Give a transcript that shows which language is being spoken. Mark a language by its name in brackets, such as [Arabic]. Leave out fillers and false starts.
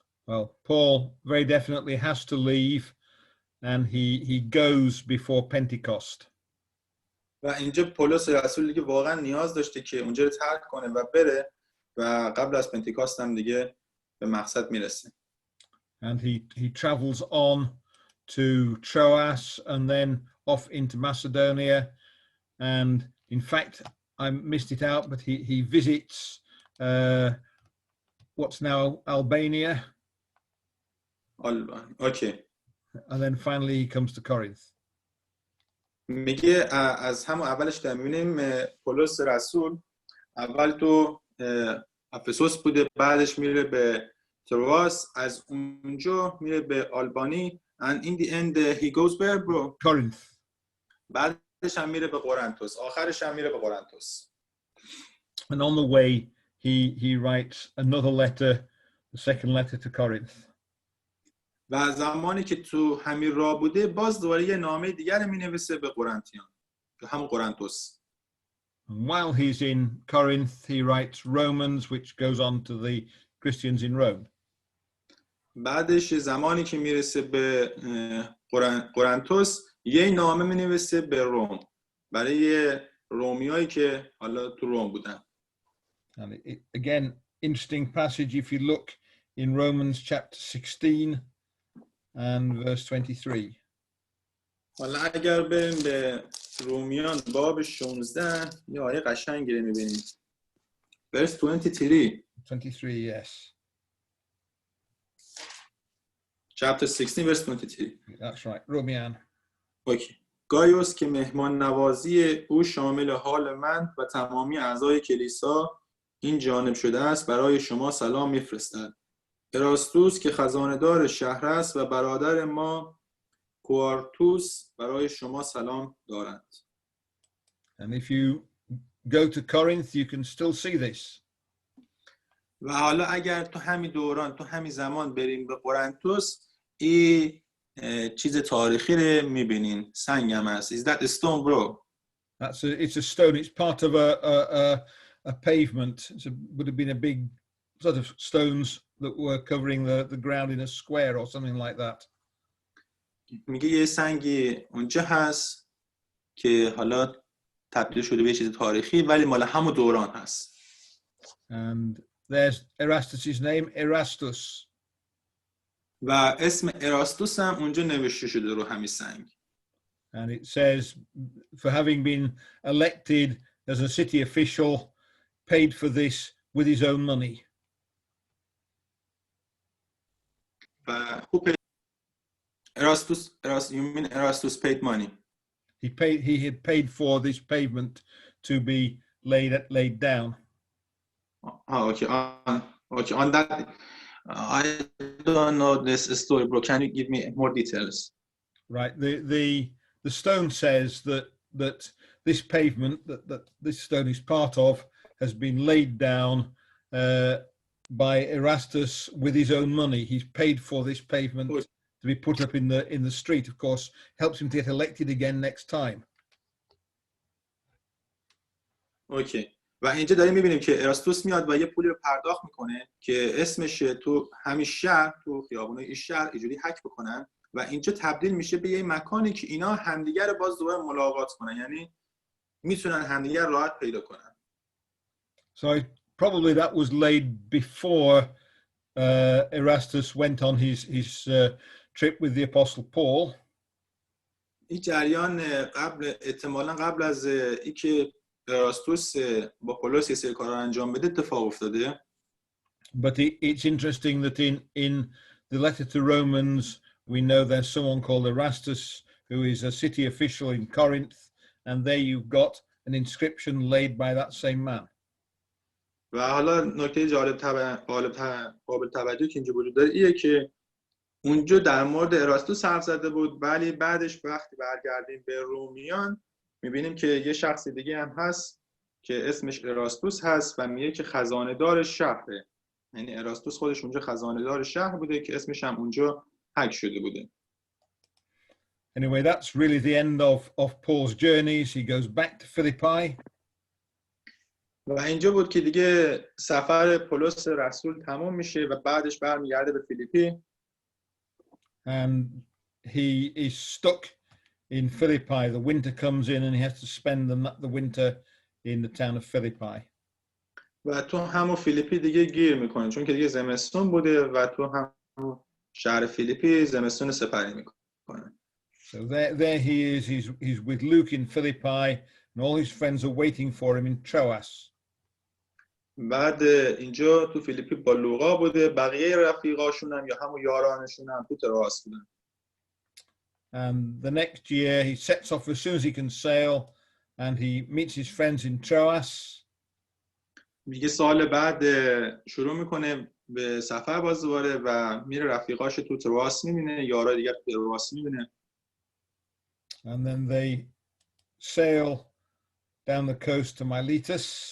[English] Well, Paul very definitely has to leave, and he goes before Pentecost. [Persian] و اینجا پولس رسول دیگه واقعا نیاز داشته که اونجا رو ترک کنه و بره و قبل از پنتیکاست هم دیگه به مقصد میرسه. [English] And he travels on to Troas and then off into Macedonia. And in fact, I missed it out, but he visits what's now Albania. Okay. And then finally he comes to Corinth. [Persian] میگه از همون اولش که میبینیم پولس رسول اول تو افسوس بوده، بعدش میره به ترواس، از اونجا میره به آلبانی [English] and in the end he goes where bro? Corinth. [Persian] بعدش هم میره به قرنتوس، آخرش هم میره به قرنتوس. [English] And on the way he writes another letter, the second letter to Corinth. [Persian] و زمانی که تو همین راه بوده باز دوباره یه نامه دیگر مینویسه به قرنتیان، که همون قرنتوس. [English] And while he's in Corinth, he writes Romans, which goes on to the Christians in Rome. [Persian] بعدش زمانی که میرسه به قرنتوس یه نامه مینویسه به روم برای رومیایی که حالا تو روم بودن. [English] And again, interesting passage if you look in Romans chapter 16 and verse 23. [Persian] حالا اگر بریم به رومیان باب 16 یه آیه قشنگی رو می‌بینیم. [English] Verse 23. 23, yes. Chapter 16 verse 23. That's right, Romian. [Persian] اوکی. گایوس که مهمان نوازی او شامل حال من و تمامی اعضای کلیسا این جانب شده است برای شما سلام میفرستد. اراستوس که خزانه‌دار شهر است و برادر ما کوارتوس برای شما سلام دارند. [English] And if you go to Corinth, you can still see this. [Persian] و حالا اگر تو همین دوران تو همین زمان بریم به قرنتوس این چیز تاریخی رو میبینین. سنگ هم هست. [English] Is that a stone, bro? It's a stone. It's part of a pavement. Would have been a big sort of stones that were covering the ground in a square or something like that. [Persian] میگه یه سنگی اونجا هست که حالا تبدیل شده به یه چیز تاریخی ولی مال همون دوران هست. [English] And there's Erastus's name, Erastus. [Persian] و اسم اراستوس هم اونجا نوشته شده رو همین سنگ. [English] And it says, for having been elected as a city official, paid for this with his own money. [Persian] و [English] Erastus, you mean Erastus paid money? He had paid for this pavement to be laid down. Okay. On that, I don't know this story, bro. Can you give me more details? Right. The stone says that this pavement that this stone is part of has been laid down by Erastus with his own money. He's paid for this pavement to be put up in the street. Of course, helps him to get elected again next time. Okay. [Persian] و اینجا داریم میبینیم که اراستوس میاد و یه پولی رو پرداخت میکنه که اسمش تو همین شهر تو خیابونای این شهر اینجوری حک بکنن و اینجا تبدیل میشه به یه مکانی که اینا همدیگر رو باز دوباره ملاقات کنن، یعنی میتونن همدیگر راحت پیدا کنن. [English] So probably that was laid before Erastus went on his trip with the Apostle Paul. [Persian] این جریان احتمالاً قبل از اینکه اراستوس با پولس یه سری کارا انجام بده اتفاق افتاده. [English] But it's interesting that in the letter to Romans we know there's someone called Erastus who is a city official in Corinth, and there you've got an inscription laid by that same man. [Persian] و حالا نکته قابل توجهی که اینجا وجود داره اینه که اونجا در مورد اراستوس حرف زده بود، ولی بعدش وقتی برگردیم به رومیان میبینیم که یه شخص دیگه هم هست که اسمش اراستوس هست و میگه که خزانه دار شهره، یعنی اراستوس خودش اونجا خزانه دار شهر بوده که اسمش هم اونجا حک شده بوده. [English] Anyway, that's really the end of Paul's journeys. He goes back to Philippi. [Persian] و اینجا بود که دیگه سفر پولس رسول تمام میشه و بعدش برمیگرده به فیلیپی. [English] And he is stuck in Philippi. The winter comes in and he has to spend the winter in the town of Philippi. [Persian] و تو همون فیلیپی دیگه گیر میکنه چون که دیگه زمستون بوده و تو همون شهر فیلیپی زمستون سپری میکنه. [English] So there he is. He's with Luke in Philippi, and all his friends are waiting for him in Troas. [Persian] بعد اینجا تو فیلیپی با لوقا بوده، بقیه رفیقاشون هم یا همون یارانشون هم تو تراس بودن. [English] And the next year he sets off as soon as he can sail, and he meets his friends in Troas. [Persian] میگه سال بعد شروع میکنه به سفر باز دوباره و میره رفیقاش تو تراس میبینه، یارا دیگه تو تراس میبینه. [English] And then they sail down the coast to Miletus.